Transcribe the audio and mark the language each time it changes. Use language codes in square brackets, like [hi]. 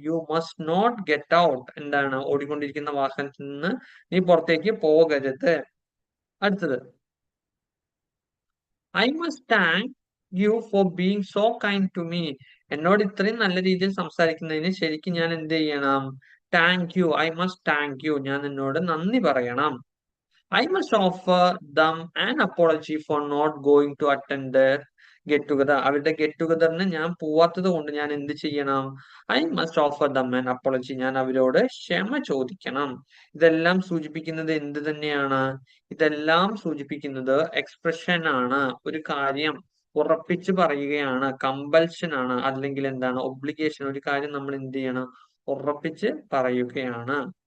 [en] you must not get out, [ml] എന്താണ്, ഓടിക്കൊണ്ടിരിക്കുന്ന വാഹനത്തിൽ നിന്ന് നീ പുറത്തേക്ക് പോകരുത്. അടുത്തത്, [en] I must thank you for being so kind to me, [ml] എന്നോട് ഇത്രയും നല്ല രീതിയിൽ സംസാരിക്കുന്നതിന് ശരിക്കും ഞാൻ എന്ത് ചെയ്യണം, [en] thank you, I must thank you, [ml] ഞാൻ നിന്നോട് നന്ദി പറയണം. [en] I must offer them an apology for not going to attend their get together. [ml] അവരുടെ ഗെറ്റ് ടുഗദറിന് ഞാൻ പോവാത്തത് കൊണ്ട് ഞാൻ എന്ത് ചെയ്യണം, [en] I must offer them an apology, [ml] ഞാൻ അവരോട് ക്ഷമ ചോദിക്കണം. ഇതെല്ലാം സൂചിപ്പിക്കുന്നത് എന്ത് തന്നെയാണ്, ഇതെല്ലാം സൂചിപ്പിക്കുന്നത് എക്സ്പ്രഷൻ ആണ്, ഒരു കാര്യം ഉറപ്പിച്ച് പറയുകയാണ്, കമ്പൽഷൻ ആണ്, അല്ലെങ്കിൽ എന്താണ്, ഒബ്ലിഗേഷൻ, ഒരു കാര്യം നമ്മൾ എന്ത് ചെയ്യണം, ഉറപ്പിച്ച് പറയുകയാണ്.